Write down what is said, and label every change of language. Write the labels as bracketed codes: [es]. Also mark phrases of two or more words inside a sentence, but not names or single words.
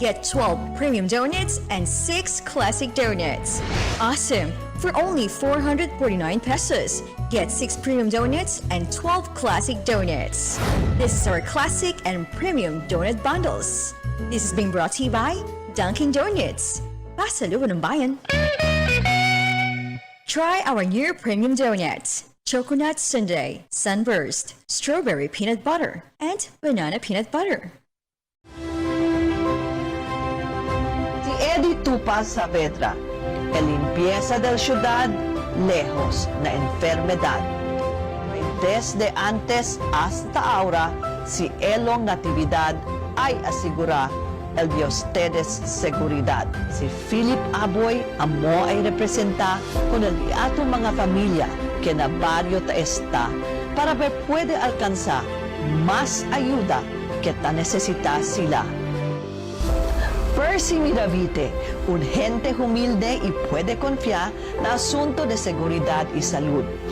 [en] Get 12 premium donuts and 6 classic donuts. Awesome! For only 449 pesos, get 6 premium donuts and 12 classic donuts. This is our classic and premium donut bundles. This is being brought to you by Dunkin' Donuts. [tl] Pasalubong ng bayan. [en] Try our new premium donuts. Coconut sundae, sunburst, strawberry peanut butter, and banana peanut butter. [cbk] Si Eddie Tupa Saavedra, el limpieza del ciudad, lejos na enfermedad. Desde antes hasta ahora, si Elong Natividad ay asigura el de ustedes seguridad. Si Philip Aboy amo ay representa con el de [ceb] atong mga [cbk] familia que na barrio ta está para ver puede alcanzar más ayuda que ta necesita sila. Percy Miravite, un gente humilde y puede confiar na asunto de seguridad y salud.